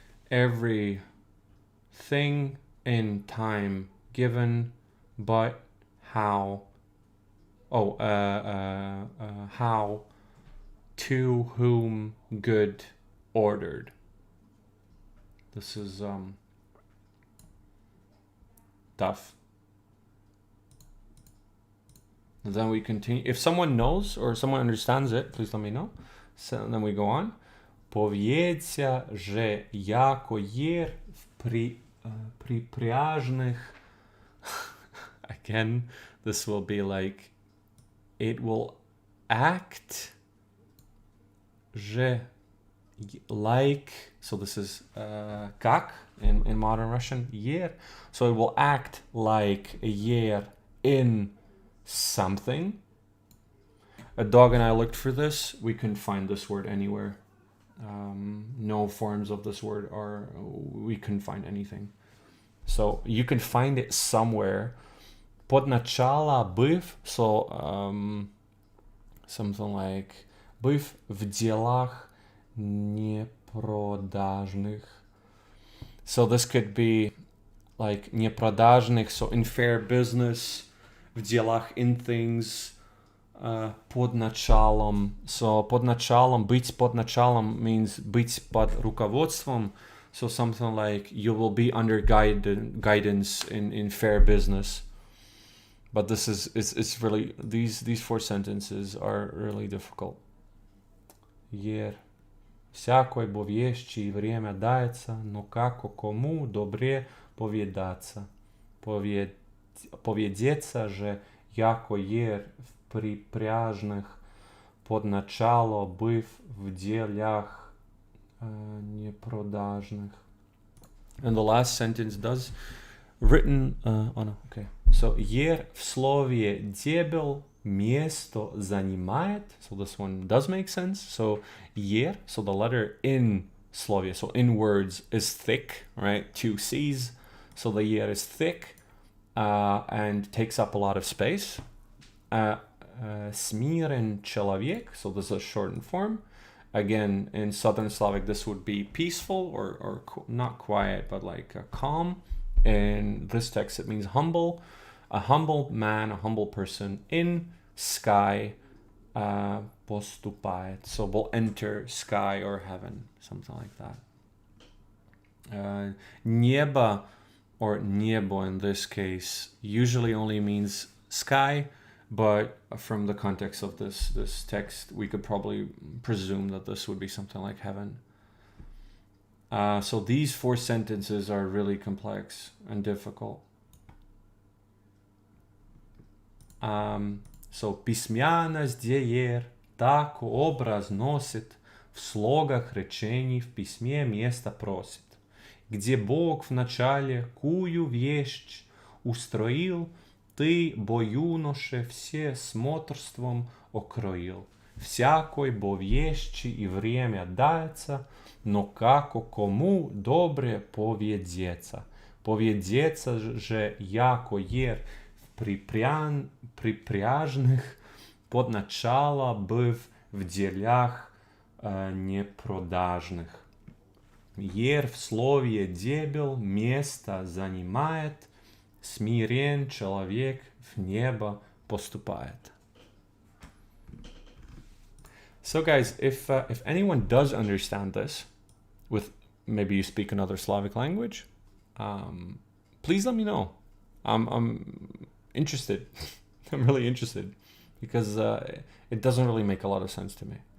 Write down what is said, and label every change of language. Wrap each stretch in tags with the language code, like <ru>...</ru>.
<en>every thing in time given, but how, how, to whom, good, ordered. This is tough. And then we continue. If someone knows or someone understands it, please let me know. So then we go on.</en> <ru>Поведься же яко ер в припряжных.</ru> <en>Again, this will be like, it will act же like, so this is как in modern Russian, ер. So it will act like a yer in something. A dog and I looked for this. We couldn't find this word anywhere. No forms of this word are, we couldn't find anything. So you can find it somewhere.</en> <ru>Подначала быв,</ru> <en>so something like</en> <ru>быв в делах непродажных.</ru> <en>So this could be like непродажных, so in fair business, в делах, in things,</en> <ru>под началом. So под началом, быть под началом means быть под руководством.</ru> <en>So something like you will be under guidance in fair business. But this is, it's really, these four sentences are really difficult.</en> <ru>Ер. Всякой бовещи время дается, но како кому добре поведаться. Поведеться же, яко ер в припряжных, под начало быв в делях непродажных.</ru> <en>And the last sentence does written, oh no, okay.</en> <ru>So, ер в слове дебел место занимает.</ru> <en>So this one does make sense. So, ер, so the letter in slovie, so in words is thick, right? Two C's. So the yer is thick and takes up a lot of space. Smiren человек, so this is a shortened form. Again, in Southern Slavic, this would be peaceful or not quiet, but like calm. In this text, it means humble. A humble man, a humble person in sky поступает. So will enter sky or heaven, something like that. Небо or небо in this case usually only means sky, but from the context of this text, we could probably presume that this would be something like heaven. So these four sentences are really complex and difficult.</en> <ru>So письменность деер так образ носит, в слогах речений в письме место просит. Где Бог в начале кую вещь устроил, ты, бо юноше, все смотрством окроил. Всякой бо вещи и время дается, но како кому добре поведется. Поведется же яко ер в припряжных под начало быв в делях непродажных. Ер в слове дебел место занимает, смирен человек в небо поступает.</ru> <en>So guys, if anyone does understand this, with maybe you speak another Slavic language, please let me know. I'm interested. I'm really interested because it doesn't really make a lot of sense to me.</en>